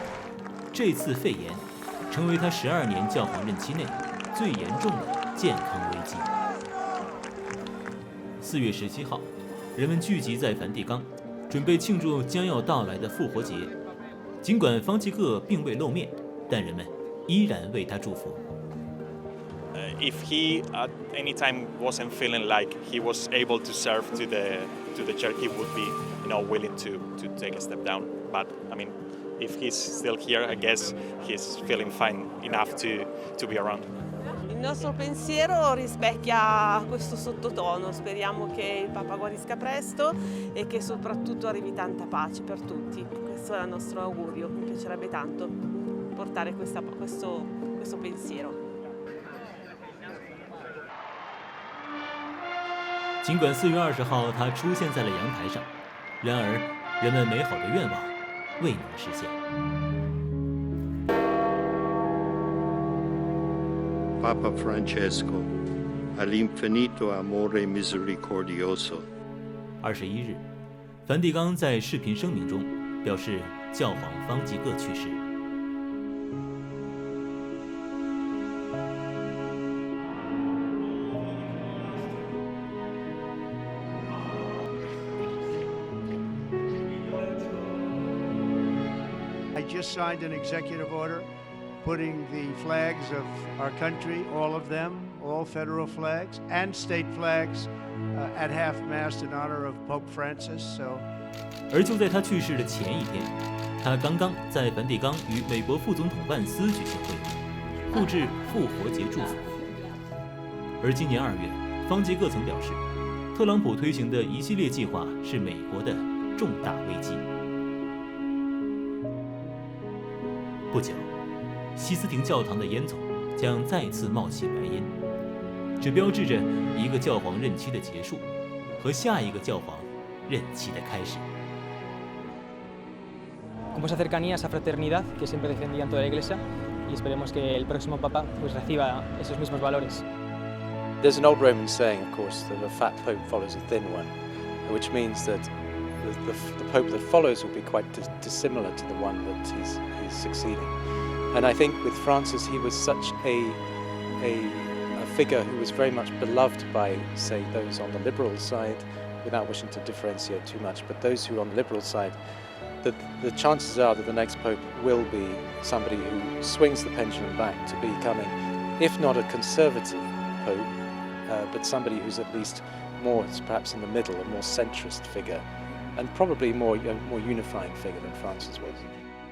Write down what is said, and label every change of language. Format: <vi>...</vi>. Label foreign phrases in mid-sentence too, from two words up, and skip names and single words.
<zh>这次肺炎成为他12年教皇任期内最严重的健康危机。4月17号，人们聚集在梵蒂冈，准备庆祝将要到来的复活节。尽管方济各并未露面，但人们依然为他祝福。</zh> <en>If he at any time wasn't feeling like he was able to serve to the church, he would be, willing to take a step down. But I mean, if he's still here, I guess he's feeling fine enough to be around.</en> <it>Il nostro pensiero rispecchia questo sottotono. Speriamo che il Papa guarisca presto e che soprattutto arrivi tanta pace per tutti. Questo è il nostro augurio. Mi piacerebbe tanto portare questo pensiero.</it> <zh>尽管4月20号他出现在了阳台上，然而人们美好的愿望未能实现。</zh> <it>Papa Francesco, all'infinito amore misericordioso.</it> <zh>21日，梵蒂冈在视频声明中表示，教皇方济各去世。</zh> <en>I just signed an executive order putting the flags of our country, all of them, all federal flags and state flags, at half-mast in honor of Pope Francis. So.</en> <zh>而就在他去世的前一天，他刚刚在梵蒂冈与美国副总统万斯举行会议，互致复活节祝福。而今年2月，方济各曾表示，特朗普推行的一系列计划是美国的重大危机。不久，西斯廷教堂的烟囱将再次冒起白烟，这标志着一个教皇任期的结束和下一个教皇任期的开始。</zh> <es>Con esa cercanía, esa fraternidad que siempre defendían toda la Iglesia, y esperemos que el próximo Papa reciba esos mismos valores.</es> <en>There's an old Roman saying, of course, that a fat pope follows a thin one, which means that the pope that follows will be quite dissimilar to the one that he's succeeding. And I think with Francis, he was such a figure who was very much beloved by, say, those on the liberal side, without wishing to differentiate too much, but those who are on the liberal side, that the chances are that the next pope will be somebody who swings the pendulum back to becoming, if not a conservative pope, but somebody who's at least more, perhaps in the middle, a more centrist figure, and probably more unifying figure than Francis was.</en>